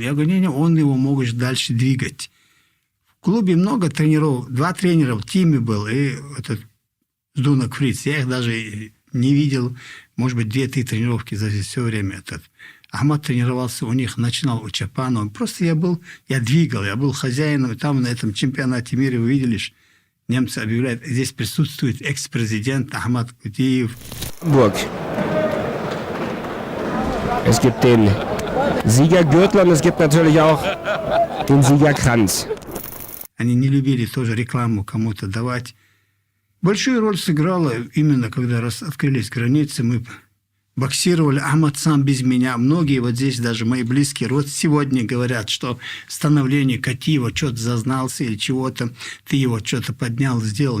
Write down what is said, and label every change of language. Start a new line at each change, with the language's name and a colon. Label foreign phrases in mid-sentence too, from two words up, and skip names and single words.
Russian: Я говорю, не, он его может дальше двигать. В клубе много тренеров, 2 тренера в тиме был, и этот Дунок Фриц, я их даже не видел, может быть, 2-3 тренировки за все время этот. Ахмад тренировался у них, начинал у Чапанова. Просто я двигал, я был хозяином. И там на этом чемпионате мира, вы видели, немцы объявляют, здесь присутствует экс-президент Ахмад Кутиев.
German: Burg. Es gibt den Siegergürtel und es gibt natürlich auch den Siegerkranz.
Russian: Они не любили тоже рекламу кому-то давать. Большую роль сыграла именно, когда открылись границы, мы боксировали. Ахмад сам без меня. Многие вот здесь, даже мои близкие, вот сегодня говорят, что становление Катиева что-то зазнался или чего-то, ты его что-то поднял, сделал.